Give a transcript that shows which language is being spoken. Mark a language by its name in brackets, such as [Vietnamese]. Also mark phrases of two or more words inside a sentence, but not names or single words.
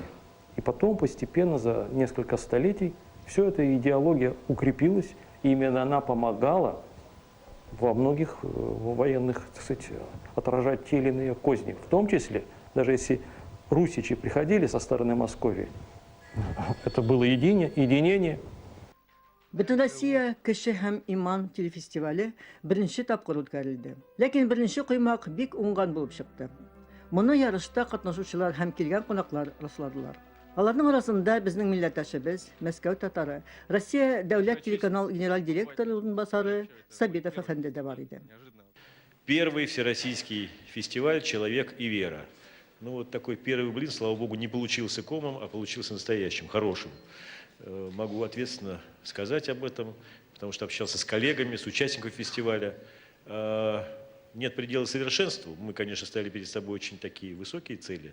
[Russian] И потом постепенно, за несколько столетий, все эта идеология укрепилась, и именно она помогала во многих военных, так сказать, отражать те или иные козни. В том числе, даже если русичи приходили со стороны Московии, это было единение. [Tatar] Bütün Россия кеше һәм иман телефестивале беренче тапкыр үткәрелде. Ләкин беренче коймак бик уңган булып чыкты. Моны ярышта катнашучылар һәм килгән кунаклар расладылар. Аларның арасында безнең милләттәшебез, Мәскәү татары, Россия дәүләт телеканал генераль директоры урынбасары Сабитов әфәнде дә бар иде. [Russian] Первый всероссийский фестиваль «Человек и вера». Ну вот такой первый блин, слава богу, не получился комом, а получился настоящим, хорошим. Могу ответственно сказать об этом, потому что общался с коллегами, с участниками фестиваля. Нет предела совершенству. Мы, конечно, ставили перед собой очень такие высокие цели.